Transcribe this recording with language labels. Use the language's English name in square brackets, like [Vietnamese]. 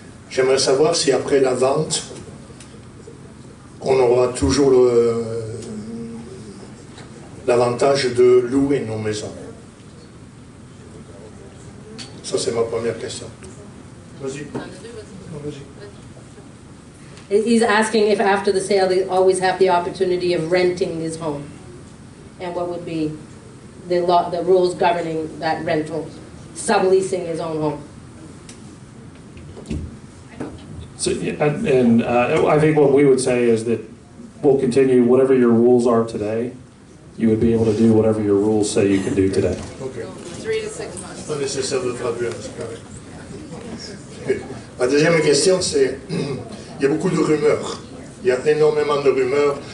[French] J'aimerais savoir si après la vente, on aura toujours l'avantage de louer nos maisons. Ça, c'est ma première question. Vas-y. [English] He's asking if after the sale they always have the opportunity of renting his home, and what would be the rules governing that rental, subleasing his own home. So, and I think what we would say is that we'll continue whatever your rules are today. You would be able to do whatever your rules say you can do today. Okay. 3 to 6 months. [French] Pas nécessaire de traduire, c'est correct. Ma deuxième question, c'est, il y a beaucoup de rumeurs. Il y a énormément de rumeurs.